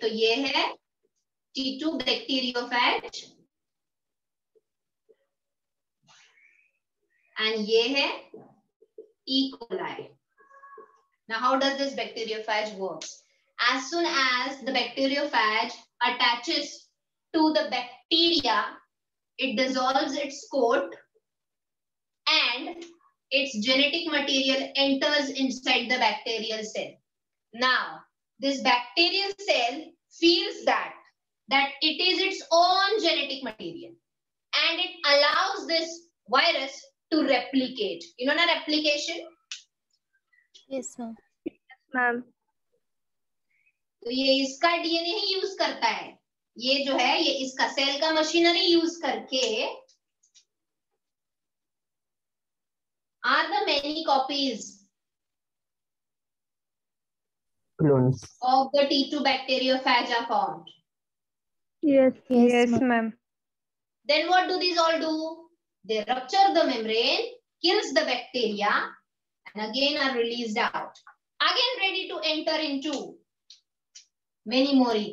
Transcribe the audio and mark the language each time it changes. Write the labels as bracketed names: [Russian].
[Hindi] तो ये है T2 bacteriophage and ये है E. [English] coli. Now, how does this bacteriophage works? As soon as the bacteriophage attaches to the bacteria, it dissolves its coat and its genetic material enters inside the bacterial cell. Now, this bacterial cell feels that it is its own genetic material and it allows this virus to replicate. You know na replication? Yes, ma'am. Ma'am. [Hindi] तो ये इसका DNA ही use करता है. ये जो है ये इसका सेल का मशीनरी यूज करके [English] are the many copies Clones. of the T2 bacteriophage are formed. Yes. Yes, Yes, ma'am. ma'am. Then what do these all do? They rupture the membrane, kills the bacteria, and again are released out. Again ready to enter into many more E.